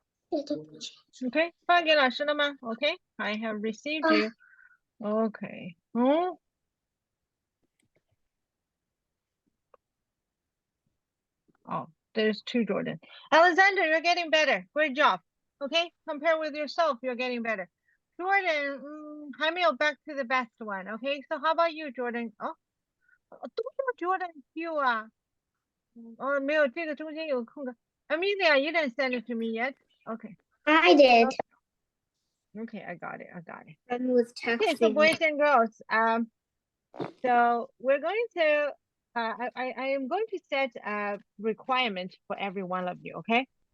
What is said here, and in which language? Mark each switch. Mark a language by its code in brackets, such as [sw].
[zh] Okay, 发给老师了吗？ [en] Okay, I have received you. Okay. Oh, there's 2 Jordan. Alexander, you're getting better. Great job. Okay, compare with yourself, you're getting better. Jordan, [zh] 还没有 [en] back to the best one. Okay, so how about you, Jordan? [zh] 哦，都叫 Jordan Q 啊。哦，没有，这个中间有空格。 [en] Amelia, you didn't send it to me yet. Okay. I did. Okay, I got it. I was Okay, so texting. boys and girls, so we're going to, I am going to set a requirement for every one of you, okay?